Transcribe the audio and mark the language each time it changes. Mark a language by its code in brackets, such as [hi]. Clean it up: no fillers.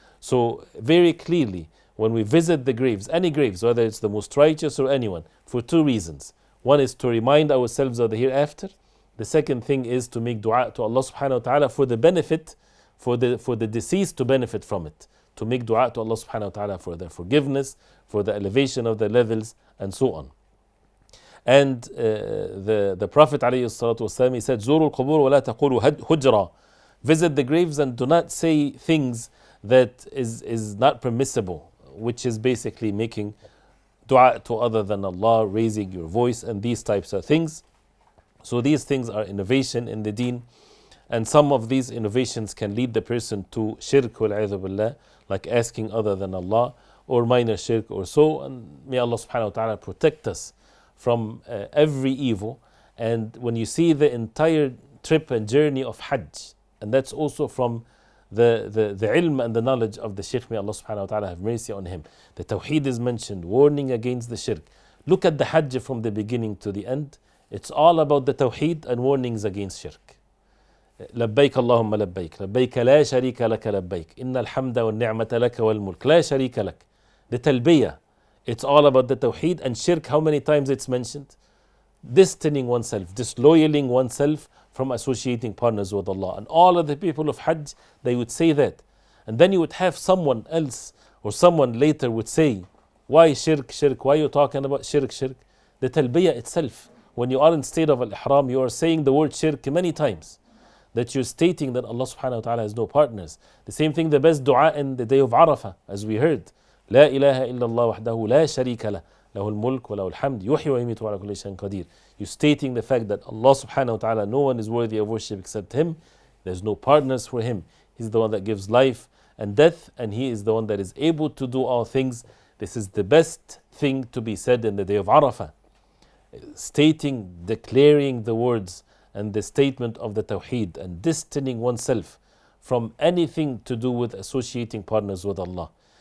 [en] So very clearly, when we visit the graves, any graves, whether it's the most righteous or anyone, for two reasons. One is to remind ourselves of the hereafter. The second thing is to make dua to Allah subhanahu wa ta'ala for the benefit, for the deceased to benefit from it. To make dua to Allah subhanahu wa ta'ala for their forgiveness, for the elevation of their levels, and so on. And the Prophet ﷺ, he said, زوروا القبور ولا تقولوا هجرة. Visit the graves and do not say things that is not permissible, which is basically making dua to other than Allah, raising your voice, and these types of things. So these things are innovation in the deen, and some of these innovations can lead the person to shirk wal-'iyadhu billah, like asking other than Allah, or minor shirk or so. And may Allah subhanahu wa ta'ala protect us from every evil. And when you see the entire trip and journey of Hajj, and that's also from the ilm and the knowledge of the Sheikh, may Allah subhanahu wa ta'ala have mercy on him. The Tawheed is mentioned, warning against the shirk. Look at the Hajj from the beginning to the end. It's all about the Tawheed and warnings against shirk. [ar] لبيك اللهم لبيك لبيك لا شريك لك لبيك إن الحمد والنعمة لك والملك لا شريك لك. [en] The talbiyah, it's all about the Tawheed. And shirk, how many times it's mentioned? Distancing oneself, disloyaling oneself from associating partners with Allah. And all of the people of Hajj, they would say that. And then you would have someone else, or someone later would say, why shirk, shirk? Why are you talking about shirk, shirk? The talbiyah itself, when you are in state of al-ihram, you are saying the word shirk many times, that you're stating that Allah subhanahu wa ta'ala has no partners. The same thing, the best dua in the day of Arafah, as we heard. [ar] لا إله إلا الله وحده لا شريك له له الملك وله الحمد يحيي ويميت وعلى كل شيء قدير. [en] You're stating the fact that Allah subhanahu wa ta'ala, no one is worthy of worship except Him. There's no partners for Him. He's the one that gives life and death, and He is the one that is able to do all things. This is the best thing to be said in the day of Arafah. Stating, declaring the words and the statement of the Tawheed, and distancing oneself from anything to do with associating partners with Allah.